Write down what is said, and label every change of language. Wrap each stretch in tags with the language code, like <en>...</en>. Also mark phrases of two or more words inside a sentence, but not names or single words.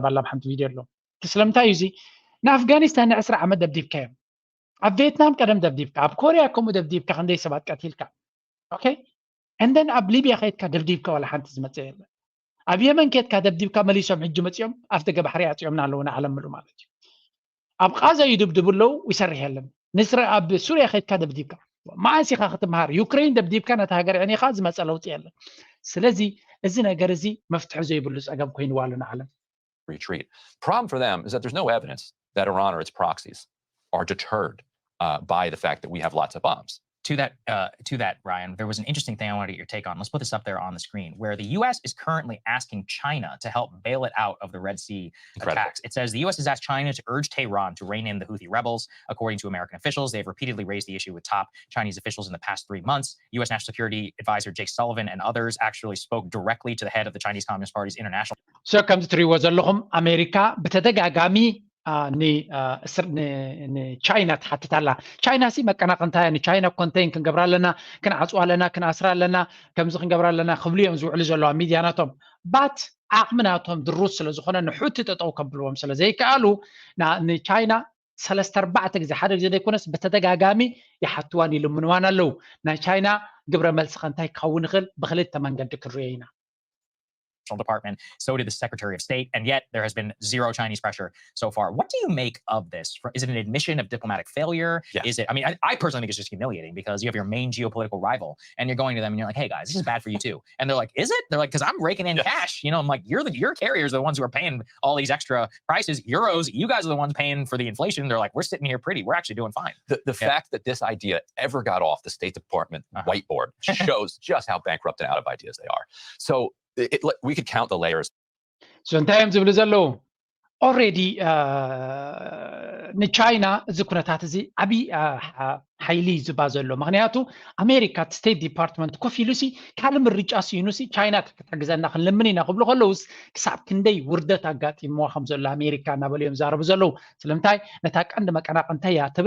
<ti>ኣላ ብሓንቲ ቪድዮ ኣሎ ስለምንታይ እዩ እዚ ንኣፍጋኒስታን ን10 ዓመት ደብዲብካዮም ኣብ ቪየትናም ቀደም ደብዲብካ ኣብ ኮርያ ከምኡ ደብዲብካ ክንደይ ሰባት ቀቲልካ ኦኬ እንደን ኣብ ሊብያ ከይድካ ደብዲብካ ዋላ ሓንቲ ዝመፀ የለ ኣብ የመን ከይድካ ደብዲብካ መሊሶም ሕጂ መፅኦም ኣፍ ደገ ባሕሪ ኣፅዮምና ኣለውና ዓለም ምሉ ማለት እዩ ኣብ ቃዛ ይድብድቡ ኣለው ይሰርሕ የለን ንስረ ኣብ ሱርያ ከይድካ ደብዲብካ መዓስ ኢኻ ክትምሃር ዩክሬን ደብዲብካ ነታ ሃገር ዕኒኻ ዝመፀ ለውጢ የለን ስለዚ እዚ ነገር እዚ መፍትሒ ዘይብሉ ፀገም ኮይኑዋ ኣሎ ንዓለም</ti> <en>retreat. Problem for them is that there's no evidence that Iran or its proxies are deterred by the fact that we have lots of bombs. To that, Ryan, there was an interesting thing I wanted to get your take on. Let's put this up there on the screen, where the U.S. is currently asking China to help bail it out of the Red Sea attacks. It says the U.S. has asked China to urge Tehran to rein in the Houthi rebels. According to American officials, they've repeatedly raised the issue with top Chinese officials in the past 3 months. U.S. National Security Advisor Jake Sullivan and others actually spoke directly to the head of the Chinese Communist Party's international. So comes</en> <ti>ትሪዎ ዘለኹም ኣሜሪካ ብተደጋጋሚ ንቻይና ትሓትት ኣላ ቻይና ሲ መቀናቕንታ ንቻይና ኮንቴይን ክንገብራ ኣለና ክንዓፅዋ ኣለና ክናስራ ኣለና ከምዚ ክንገብራ ኣለና ክብሉ እዮም ዝውዕሉ ዘለዋ ሚድያናቶም ባት ዓቕምናቶም ድሩስ ስለ ዝኾነ ንሑቲ ጠጠው ከብልዎም ስለ ዘይከኣሉ ንቻይና 3-4 ግዜ ሓደ ግዜ ዘይኮነስ በተደጋጋሚ ይሓትዋን ይልምንዋን ኣለው ናይ ቻይና ግብረ መልሲ ከንታይ ክኸውን ይኽእል ብክልተ መንገዲ ክንሪኦ ኢና</ti> <en>Department, so did the Secretary of State, and yet there has been zero Chinese pressure so far. What do you make of this? Is it an admission of diplomatic failure? Yes. Is it? I mean, I personally think it's just humiliating because you have your main geopolitical rival, and you're going to them and you're like, "Hey guys, this is bad for you too." And they're like, "Is it?" They're like, "Because I'm raking in cash." You know, I'm like, "Your carriers are the ones who are paying all these extra prices, euros. You guys are the ones paying for the inflation." They're like, "We're sitting here pretty. We're actually doing fine." The fact that this idea ever got off the State Department whiteboard shows just how bankrupt and out of ideas they are. So we could count the layers.</en> <ti>So እንታይ እዮም ዝብሉ ዘለዉ already ንቻይና እዚ ኩነታት እዚ ዓብይ ሓይሊ ዝባ ዘሎ ምክንያቱ ኣሜሪካ ስቴት ዲፓርትመንት ኮፍ ኢሉሲ ካልእ ምርጫ ሲኑሲ ቻይና ክትሕግዘና ክንልምን ኢና ክብሉ ከለውስ ክሳብ ክንደይ ውርደት ኣጋጢምዋ ከም ዘሎ ኣሜሪካ እናበልዮም ዛረቡ ዘለው ስለምንታይ ነታ ቀንዲ መቀናቅንታ እያ ትብላ</ti>